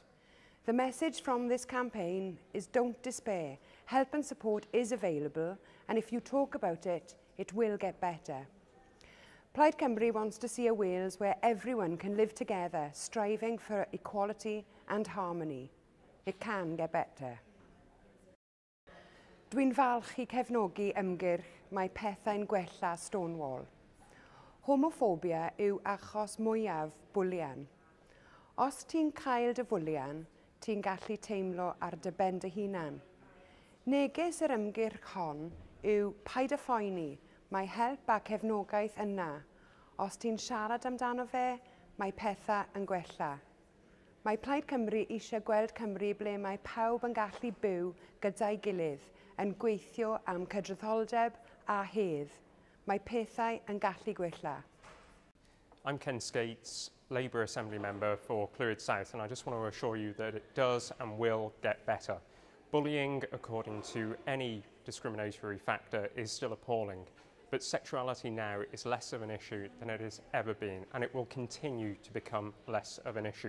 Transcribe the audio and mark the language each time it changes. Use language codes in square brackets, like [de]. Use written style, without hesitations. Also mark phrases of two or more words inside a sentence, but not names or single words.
[en] The message from this campaign is don't despair. Help and support is available, and if you talk about it, it will get better. Plaid Cymru wants to see a Wales where everyone can live together, striving for equality and harmony. It can get better. [cy] Dwi'n falch I cefnogi ymgyrch Mae Pethau'n Gwella Stonewall. Homophobia yw achos mwyaf bwlian. Os ti'n cael dy fwlian, ti'n gallu teimlo ar dy ben dy hunan. Neges yr ymgyrch hon yw paid y phoeni, mae help a cefnogaeth yna. Os ti'n siarad amdano fe, mae pethau yn gwella. Mae Plaid Cymru eisiau gweld Cymru ble mae pawb yn gallu byw gyda'i gilydd, yn gweithio am cydraddoldeb a hedd. Mae pethau yn gallu gwella. [en] I'm Ken Skates, Labour Assembly Member for Clwyd South, and I just want to assure you that it does and will get better. Bullying, according to any discriminatory factor, is still appalling, but sexuality now is less of an issue than it has ever been, and it will continue to become less of an issue.